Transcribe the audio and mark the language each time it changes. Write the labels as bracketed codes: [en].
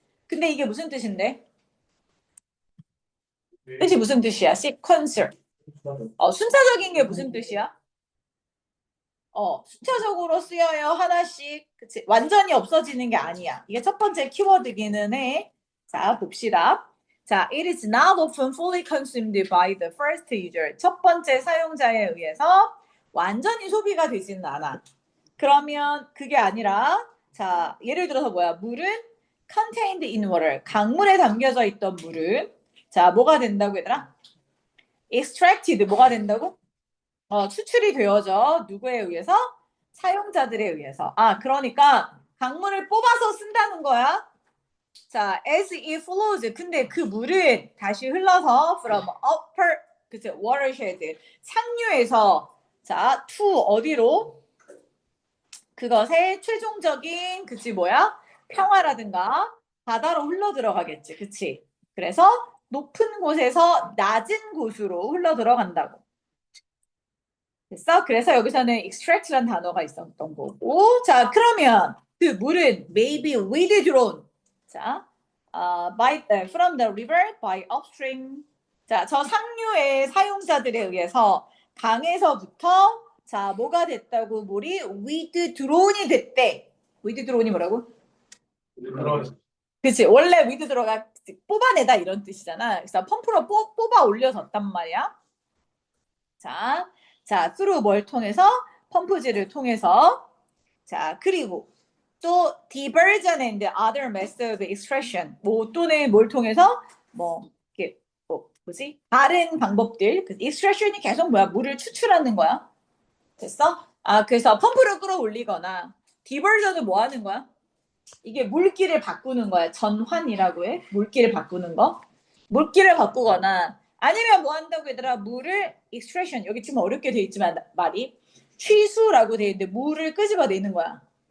[ko] 근데 이게 무슨 뜻인데? 뜻이 무슨 뜻이야? 시퀀설. 순차적인 게 무슨 뜻이야? 순차적으로 쓰여요. 하나씩. 그치? 완전히 없어지는 게 아니야. 이게 첫 번째 키워드기는 해. 자, 봅시다. [en] 자, it is not often fully consumed by the first user. [ko] 첫 번째 사용자에 의해서 완전히 소비가 되지는 않아. 그러면 그게 아니라 자, 예를 들어서 뭐야? 물은 [en] contained in water. [ko] 강물에 담겨져 있던 물은 자, 뭐가 된다고 얘들아? extracted 뭐가 된다고? 추출이 되어져 누구에 의해서? 사용자들에 의해서. 아, 그러니까 강물을 뽑아서 쓴다는 거야. 자, [en] as it flows. [ko] 근데 그 물은 다시 흘러서 [en] from upper [ko] 그치 watershed 상류에서 자, to 어디로? 그것의 최종적인 그치 뭐야? 평화라든가 바다로 흘러 들어가겠지. 그치? 그래서 높은 곳에서 낮은 곳으로 흘러 들어간다고. 됐어? 그래서 여기서는 extract란 단어가 있었던 거고. 자, 그러면 그 물은 [en] maybe withdrawn. 자, from the river by upstream. [ko] 자, 저 상류의 사용자들에 의해서 강에서부터 자, 뭐가 됐다고 물이 withdrawn이 됐대. withdrawn이 뭐라고? 그치. 원래 withdraw가 뽑아내다 이런 뜻이잖아. 그래서 펌프로 뽑아 올려졌단 말이야. 자, through 뭘 통해서? 펌프질을 통해서. [en] 자, [ko] 그리고 또 [en] diversion and other method of extraction. [ko] 뭐 또는 뭘 통해서? 뭐 이렇게 뭐지? 다른 방법들. 그 extraction이 계속 뭐야? 물을 추출하는 거야. 됐어? 그래서 펌프를 끌어올리거나 diversion은 뭐 하는 거야? 이게 물기를 바꾸는 거야. 전환이라고 해. 물기를 바꾸는 거. 물기를 바꾸거나 아니면 뭐 한다고 얘들아 물을 extraction 여기 좀 어렵게 돼 있지만 말이 취수라고 돼 있는데 물을 끄집어내는 거야.